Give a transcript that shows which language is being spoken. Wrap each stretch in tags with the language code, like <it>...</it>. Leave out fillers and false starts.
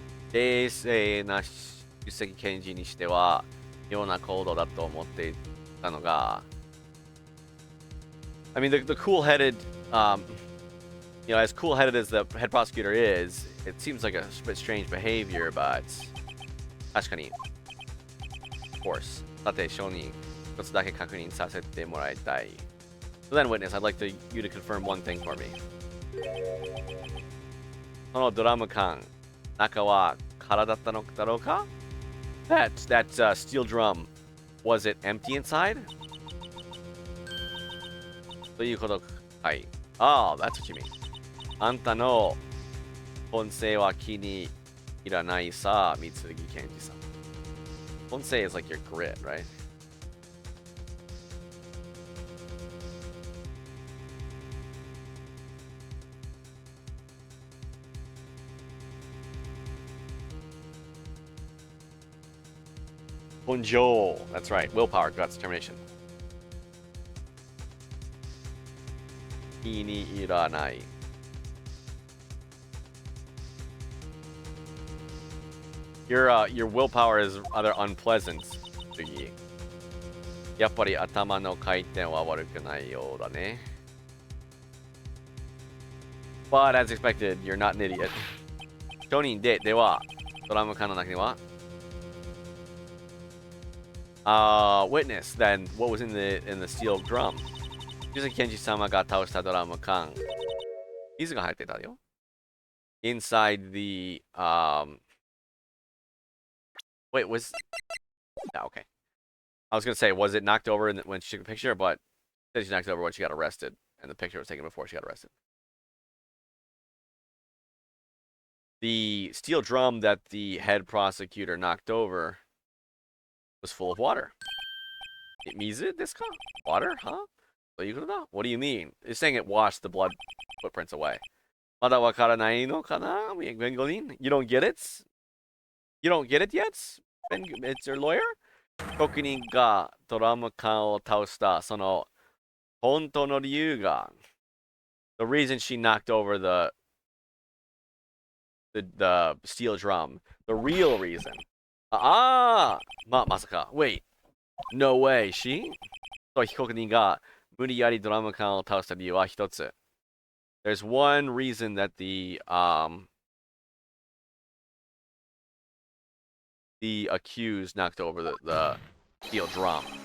<ja>冷静な出席検事にしては妙な行動だと思っていたのが</ja> <en>I mean, the cool-headed, you know, as cool-headed as the head prosecutor is, it seems like a bit strange behavior, but</en> <ja>確かに</ja> <en>of course.</en> <ja>さて、証人、一つだけ確認させてもらいたい。</ja> <en>So then, witness, I'd like you to confirm one thing for me.</en> <ja>そのドラム缶、中は空だったのだろうか?</ja> <en>That steel drum, was it empty inside?</en> <ja>ということかい。</ja> <en>Oh, that's what you mean.</en> <ja>あんたの本性は気に入らないさ、三木健二さん。</ja> <en>本性 is like your grit, right? Bonjour. That's right. Willpower, guts, determination.</en> <ja>気に入らない。</ja> <en>Your willpower is rather unpleasant, Sugi.</en> <ja>やっぱり頭の回転は悪くないようだね。</ja> <en>But as expected, you're not an idiot.</en> <ja>証人では、ドラム缶の中には</ja> <en>witness, then what was in the steel drum?</en> <ja>水木健二様が倒したドラム缶。水が入ってたよ。</ja> <en>Inside the wait, was yeah, okay. I was gonna say, was it knocked over when she took a picture? But said she knocked it over when she got arrested, and the picture was taken before she got arrested. The steel drum that the head prosecutor knocked over was full of water.</en> <ja>Mizu desu ka?</ja> <en>Water, huh? What do you mean? It's saying it washed the blood footprints away.</en> <ja>Mada wakaranai no kana?</ja> <en>You don't get it? You don't get it yet? It's your lawyer?</en> <ja>被告人がドラム缶を倒したその本当の理由が</ja> <en>the reason she knocked over the steel drum, the real reason.</en> <ja>まさか</ja> <en>wait, no way, she?</en> <ja>と被告人が無理やりドラム缶を倒した理由は一つ。</ja> <en>There's one reason that the accused knocked over the steel drum.</en>